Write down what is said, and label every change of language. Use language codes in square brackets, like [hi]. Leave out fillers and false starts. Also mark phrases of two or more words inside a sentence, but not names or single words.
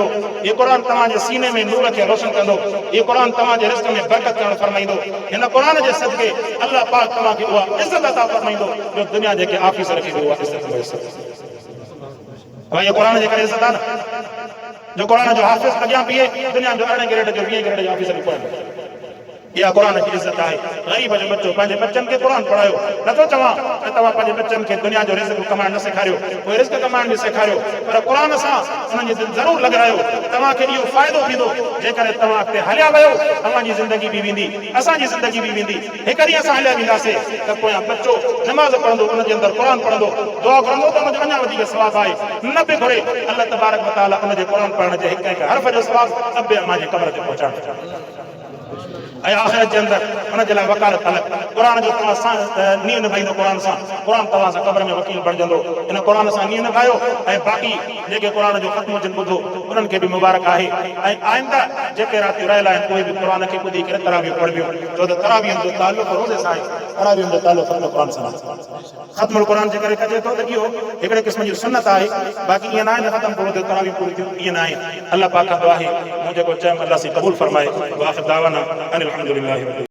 [sd] ये कुरान तव्हां जे सीने में नूर खे रोशन कंदो। ये कुरान तव्हां जे रिज़्क़ में बरकत करण फरमाईंदो। हिन कुरान जे सदके अल्लाह पाक तव्हां खे उहा इज़त अता फरमाईंदो जो दुनिया जेके ऑफिसर खे उहा इज़त भाई ये कुरान जे करे इज़त आहे न। जो कुरान जो हाफ़िज़ अॻियां बीहे दुनिया जो 18 ग्रेड जो 20 ग्रेड जो ऑफिसर बि पढ़नि। या [ur] قرآن کی عزت ہے. [sd] गरीब जो बच्चो पंहिंजे बच्चन के कुरान पढ़ायो। नथो चवां त तव्हां पंहिंजे बच्चन के दुनिया जो रिज़्क कमाइण न सेखारियो, कोई रिज़्क कमाइण बि सेखारियो, पर कुरान सां उन्हनि जी दिलि ज़रूर लॻायो। तव्हां खे इहो फ़ाइदो थींदो जेकॾहिं तव्हां अॻिते हलिया वियो तव्हांजी ज़िंदगी बि वेंदी, असांजी ज़िंदगी बि वेंदी। हिक ॾींहुं असां हलिया वेंदासीं त पोयां बच्चो नमाज़ पढ़ंदो, उनजे अंदरि कुरान पढ़ंदो, दुआ करंदो त उनजो अञा वधीक सवाब आहे। न बि घुरे अल्लाह तबारक व तआला उनजे कुरान पढ़ण जे हिक हिक हर्फ़ जो सवाब अब्बे अम्मा जे कब्र ते पहुचाइण। ऐं आख़िरत जे अंदरि उन जे लाइ वकालत अलॻि। कुरान जो तव्हां सां नींहं निभाईंदो, कुरान सां कुरान तव्हां सां क़ब्र में वकील बणिजंदो। इन कुरान सां नींहं निभायो ऐं बाक़ी जेके कुरान जो ख़त्म जिन ॿुधो उन्हनि खे बि मुबारक आहे। ऐं आइंदा जेके राति रहियल आहिनि उहे बि कुरान खे ॿुधी करे तरावी पढ़बियो, छो त तरावीहनि जो तालुक़ रोज़े सां आहे। तरावीहनि जो तालुक़ कुरान सां ख़त्मुल कुरान जे करे कजे थो त इहो हिकिड़े क़िस्म जी सुन्नत आहे। बाक़ी ईअं न आहे त ख़त्म पूरो थियो तरावी पूरी थियो, ईअं न आहे। अल्लाह पाक खां दुआ आहे मुंहिंजो जेको चयमि अल्लाह से क़बूल फरमाए। [ar] وآخر دعوانا أن الحمد لله.